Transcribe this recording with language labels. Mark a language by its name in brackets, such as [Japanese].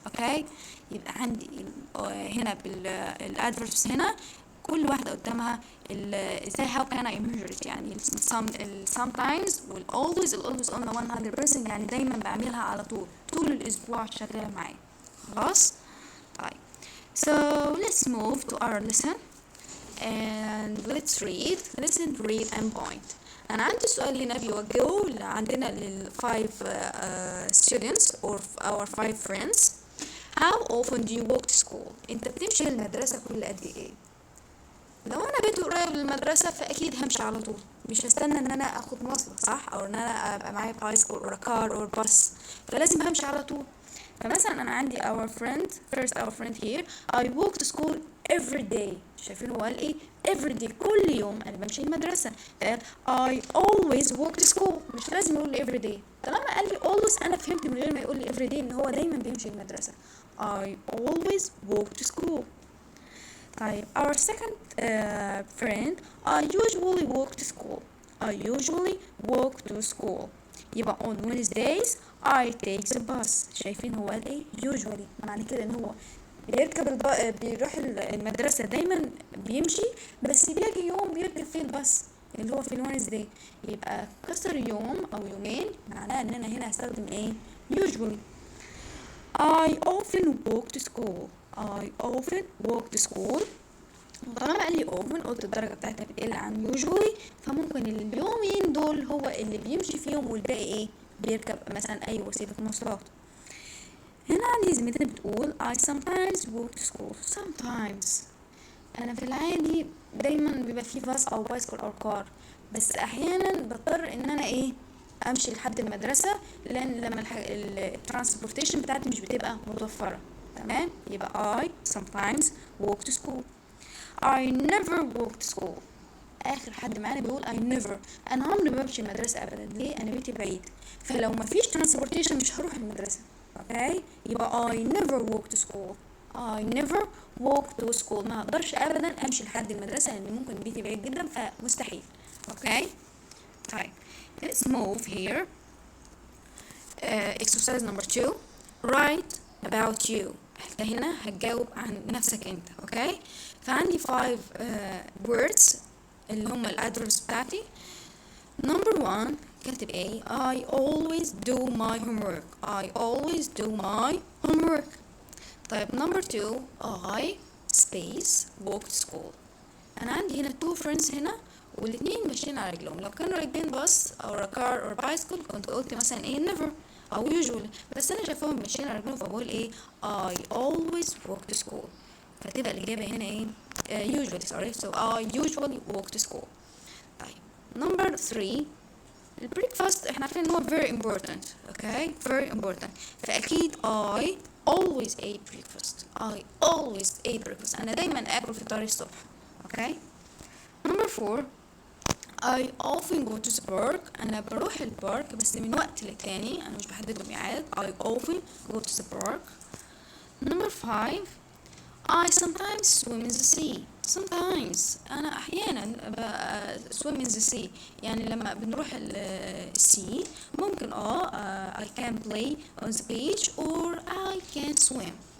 [Arabic] اوكي يبقى عندي هنا بالادفيربس هنا كل واحدة قدامها ازاي [English] how can I measure it. [Arabic] يعني sometimes وال always قلنا 100%، يعني دايما بعملها على طول الاسبوع شغالة معايا. خلاص طيب [English] so let's move to our lesson and let's read and point. [Arabic] أنا عندي سؤال هنا بيوجهه عندنا لل [English] 5 students or our 5 friends. How often do you walk to school? [Arabic] أنت بتمشي للمدرسة كل قد إيه؟ لو أنا بيتي قريب للمدرسة فأكيد همشي على طول، مش هستنى إن أنا أخد مواصلة صح، أو إن أنا أبقى معايا بايسكل أو كار أو باص، فلازم همشي على طول. فمثلا أنا عندي [English] first our friend here I walk to school every day. [Arabic] شايفين هو قال ايه every day كل يوم انا بمشي المدرسة، قال [English] I always walk to school. [Arabic] مش لازم يقول لي every day، طالما قال لي always انا فهمت من غير ما يقول لي every day ان هو دايما بيمشي المدرسة. [English] I always walk to school. طيب our second friend I usually walk to school. I usually walk to school. يبقى on Wednesdays I take the bus. [Arabic] شايفين هو قال ايه usually، معنى كده ان هو بيركب بيروح المدرسة دايما بيمشي، بس بيجي يوم بيركب فيه الباص اللي هو في الوينزداي، يبقى كسر يوم او يومين معناه ان انا هنا هستخدم ايه usually. [English] I often walk to school. I often walk to school. [Arabic] وطالما قال لي often قلت الدرجة بتاعتها بتقل عن usually، فممكن اليومين دول هو اللي بيمشي فيهم والباقي ايه بيركب مثلا اي وسيلة مواصلات. هنا عندي زميلتي بتقول [English] I sometimes walk to school. [Arabic] sometimes انا في العادي دايما بيبقى في باص او بايسكل او كار، بس احيانا بضطر ان انا ايه امشي لحد المدرسة، لان لما الترانسبورتيشن بتاعتي مش بتبقى متوفرة. تمام يبقى [English] I sometimes walk to school. I never walk to school. [Arabic] اخر حد معانا بيقول [English] I never. [Arabic] انا عمري ما بمشي المدرسة ابدا، ليه؟ انا بيتي بعيد، فلو ما فيش ترانسبورتيشن مش هروح المدرسة. [English] Okay يبقى I never walk to school. I never walk to school. [Arabic] ما اقدرش ابدا امشي لحد المدرسة لان ممكن بيتي بعيد جدا فمستحيل. اوكي طيب [English] let's move here. exercise number 2 write about you. [Arabic] انت هنا هتجاوب عن نفسك انت. اوكي فعندي 5 words اللي هم الادفيربس بتاعتي. [English] number 1 [Arabic] كاتب ايه [English] I always do my homework. I always do my homework. طيب number 2 I space walk to school. [Arabic] انا عندي هنا 2 friends هنا والاتنين ماشيين على رجلهم، لو كانوا راكبين باص او كار او بايسكل كنت قلت مثلا ايه never او usually، بس انا شايفاهم ماشيين على رجلهم فبقول ايه [English] I always walk to school. [Arabic] فتبقى الإجابة هنا ايه [English] usually sorry so I usually walk to school. [Arabic] طيب number 3 البريكفاست احنا عارفين ان هو [English] very important. okay very important [Arabic] فأكيد [English] I always ate breakfast. I always ate breakfast. [Arabic] أنا دايما آكل فطار الصبح. [English] okay number 4 I often go to the park. [Arabic] أنا بروح البارك بس من وقت للتاني، أنا مش بحدد له ميعاد. [English] I often go to the park. number 5 I sometimes swim in the sea. sometimes [Arabic] أنا أحيانا [English] swim in the sea. [Arabic] يعني لما بنروح السي ممكن [English] I can play on the beach or I can swim.